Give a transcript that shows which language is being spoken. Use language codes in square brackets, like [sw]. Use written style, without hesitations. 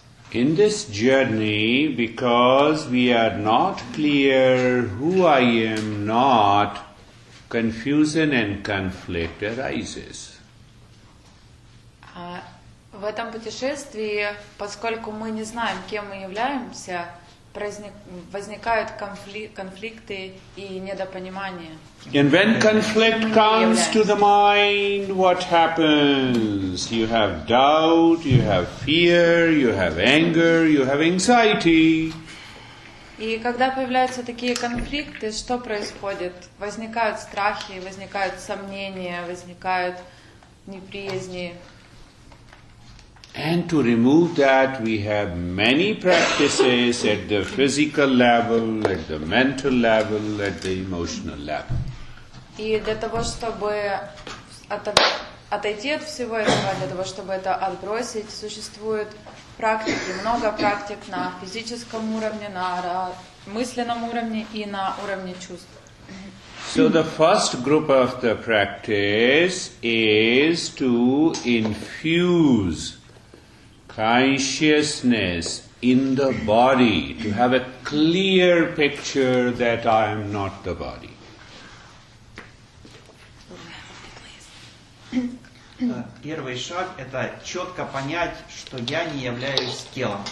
[en] In this journey, because we are not clear who I am not, confusion and conflict arises. [ru] В этом путешествии, поскольку мы не знаем, кем мы являемся, возникают конфликты и недопонимания. [en] And when conflict comes to the mind, what happens? You have doubt, you have fear, you have anger, you have anxiety. [ru] И когда появляются такие конфликты, что происходит? Возникают страхи, возникают сомнения, возникают неприязни. [en] And to remove that, we have many practices at the physical level, at the mental level, at the emotional level. [ru] И для того, чтобы отойти от всего этого, для того, чтобы это отбросить, существует практики, много практик на физическом уровне, на мысленном уровне и на уровне чувств. [en] So the first group of the practice is to infuse consciousness in the body, to have a clear picture that I am not the body. [ru] Первый шаг – это четко понять, что я не являюсь телом.